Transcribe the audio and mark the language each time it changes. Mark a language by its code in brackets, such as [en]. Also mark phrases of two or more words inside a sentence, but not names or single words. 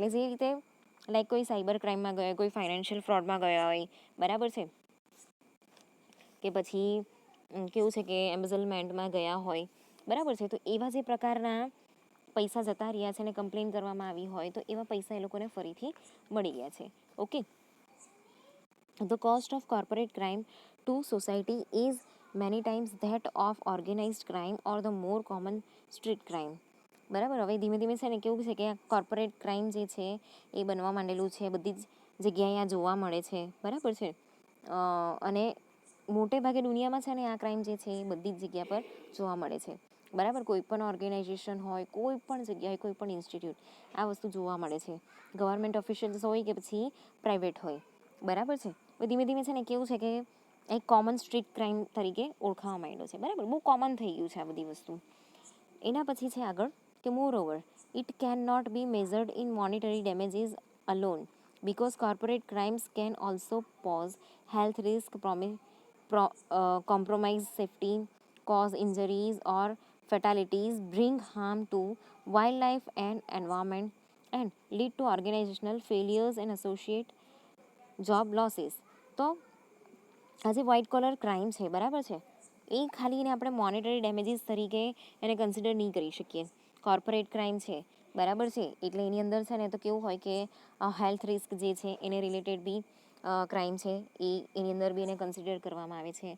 [gu] એટલે જે રીતે લાઈક કોઈ [en] cyber crimeમાં [gu] ગયા, કોઈ [en] financial fraudમાં [gu] ગયા હોય બરાબર છે, કે પછી કેવું છે કે એમ્બેઝલમેન્ટમાં ગયા હોય બરાબર છે, તો એવા જે પ્રકારના પૈસા જતા રહ્યા છે અને કમ્પ્લેન કરવામાં આવી હોય તો એવા પૈસા એ લોકોને ફરીથી મળી ગયા છે. ઓકે, [en] the cost of corporate crime to society is many times that of organized crime or the more common street crime. [gu] બરાબર, હવે ધીમે ધીમે છે ને કેવું છે કે [en] corporate crime [gu] જે છે એ બનવા માંડેલું છે, બધી જ જગ્યાએ આ જોવા મળે છે. બરાબર છે. અને મોટે ભાગે દુનિયામાં છે ને આ ક્રાઇમ જે છે એ બધી જ જગ્યા પર જોવા મળે છે. બરાબર, કોઈ પણ ઓર્ગેનાઇઝેશન હોય, કોઈ પણ જગ્યાએ, કોઈ પણ ઇન્સ્ટિટ્યૂટ આ વસ્તુ જોવા મળે છે. [en] government officials [gu] હોય કે પછી પ્રાઇવેટ હોય. બરાબર છે. ધીમે ધીમે છે ને કેવું છે કે એક [en] common street crime [gu] તરીકે ઓળખાવા માંડ્યો છે. બરાબર, બહુ કોમન થઈ ગયું છે આ બધી વસ્તુ. એના પછી છે આગળ કે [en] moreover it cannot be measured in monetary damages alone because corporate crimes can also pose health risk, compromise safety, cause injuries or fatalities, bring harm to wildlife and environment, and lead to organizational failures and associate job losses. [gu] તો આ જે [en] white collar crime [gu] છે, બરાબર છે, એ ખાલી એને આપણે [en] monetary damages [gu] તરીકે એને કન્સિડર નહીં કરી શકીએ. [en] corporate crime [gu] છે, બરાબર છે, એટલે એની અંદર છે ને તો કેવું હોય કે [en] health risk [gu] જે છે એને રિલેટેડ બી ક્રાઇમ છે એની અંદર બી એને કન્સિડર કરવામાં આવે છે.